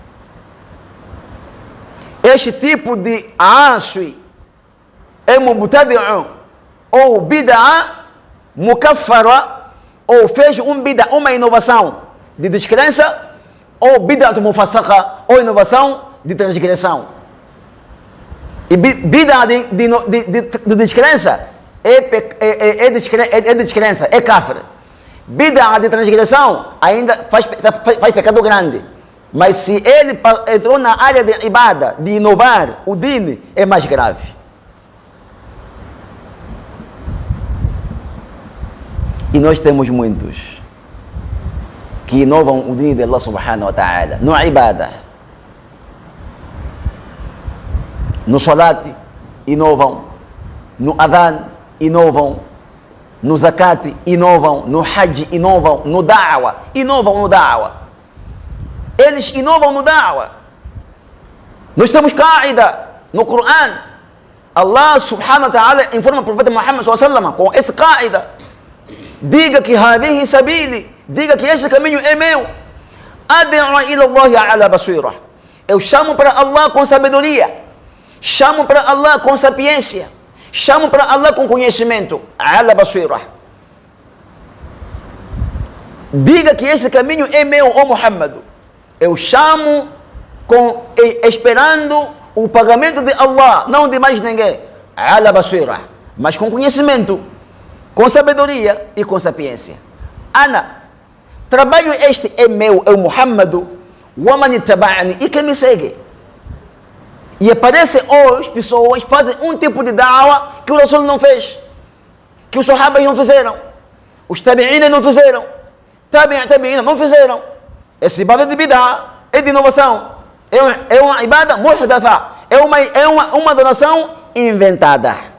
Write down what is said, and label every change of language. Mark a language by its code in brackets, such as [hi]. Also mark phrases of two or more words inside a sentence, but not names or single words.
[pt] Este tipo de aswi é mubtadi'u ou [ar] بدعة مكفرة, [pt] ou fez uma inovação de descrença, ou [ar] بدعة مفسقة, [pt] ou inovação de transgressão. E bid'a de descrença é descrença, é kafir. Bid'a de transgressão ainda faz pecado grande. Mas se ele entrou na área de ibada, de inovar o din, é mais grave. E nós temos muitos que inovam o din de Allah [ar] سبحانه وتعالى [pt] no ibada. No salat inovam, no adhan inovam, no zakat inovam, no hajj inovam, no da'wa inovam no da'wa. Eles inovam no da'wa. Nós temos qaida no Coran. Allah [ar] سبحانه وتعالى [pt] informa o profeta Muhammad [ar] صلى الله عليه وسلم [pt] com esse qaida. Diga que [ar] هذه سبيلي, [pt] diga que este caminho é meu. [ar] أدعو إلى الله على بصيرة. [pt] Eu chamo para Allah com sabedoria, chamo para Allah com sapiência, chamo para Allah com conhecimento. [ar] على بصيرة. [pt] Diga que este caminho é meu, ó Muhammad. Eu chamo esperando o pagamento de Allah, não de mais ninguém. [ar] على بصيرة, [pt] mas com conhecimento, com sabedoria e com sapiência. Ana, trabalho este é meu, é o Muhammad, [ar] ومن اتبعني, [pt] e quem me segue. E aparece hoje pessoas fazem um tipo de da'wa que o Rasul não fez, que os Sahabas não fizeram, os Tabi'ina não fizeram, Tabi'ina não fizeram. Essa ibada de bid'a, é de inovação, é uma [ar] عبادة محدثة, [pt] é uma adoração inventada.